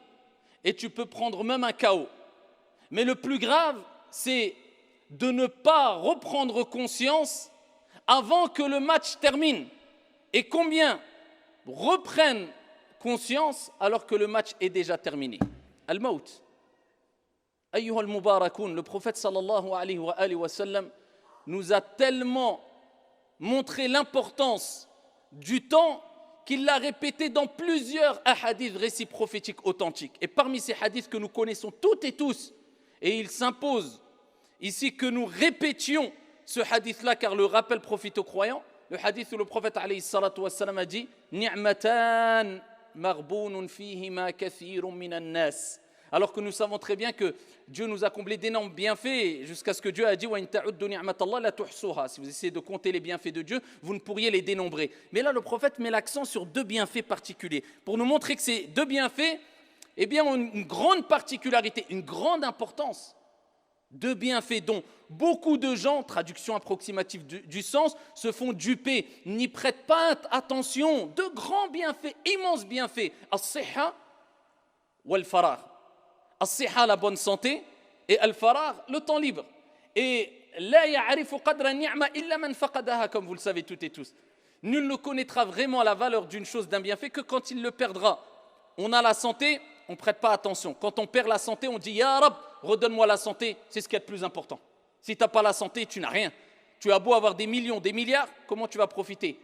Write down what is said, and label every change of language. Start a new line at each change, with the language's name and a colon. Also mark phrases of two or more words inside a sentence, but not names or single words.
French: Et tu peux prendre même un KO. Mais le plus grave, c'est de ne pas reprendre conscience avant que le match termine. Et combien reprennent conscience alors que le match est déjà terminé? Al-Maut.
Arabic: أيها المباركون,
French: le prophète
Arabic: صلى الله عليه وسلم
French: nous a tellement montré l'importance du temps qu'il l'a répété dans plusieurs hadiths, récits prophétiques authentiques. Et parmi ces hadiths que nous connaissons toutes et tous, et il s'impose ici que nous répétions ce hadith-là, car le rappel profite aux croyants, le hadith où le prophète
Arabic: عليه الصلاة والسلام
French: a dit «
Arabic: نعمتان مغبون فيهما كثير من الناس
French: » alors que nous savons très bien que Dieu nous a comblé d'énormes bienfaits, jusqu'à ce que Dieu a dit
Arabic: وإن تعدوا نعمة الله لا تحصوها.
French: Si vous essayez de compter les bienfaits de Dieu, vous ne pourriez les dénombrer. Mais là, le prophète met l'accent sur deux bienfaits particuliers, pour nous montrer que ces deux bienfaits, eh bien, ont une grande particularité, une grande importance. Deux bienfaits dont beaucoup de gens, traduction approximative du sens, se font duper, n'y prêtent pas attention. Deux grands bienfaits, immenses bienfaits,
Arabic: الصحة والفراغ.
French: As-siha, la bonne santé, et al-faragh, le temps libre.
Arabic: Et لا يعرف قدر نعمة إلا من فقدها,
French: comme vous le savez toutes et tous. Nul ne connaîtra vraiment la valeur d'une chose, d'un bienfait, que quand il le perdra. On a la santé, on ne prête pas attention. Quand on perd la santé, on dit
Arabic: يا رب,
French: redonne-moi la santé, c'est ce qui est le plus important. Si tu n'as pas la santé, tu n'as rien. Tu as beau avoir des millions, des milliards, comment tu vas profiter?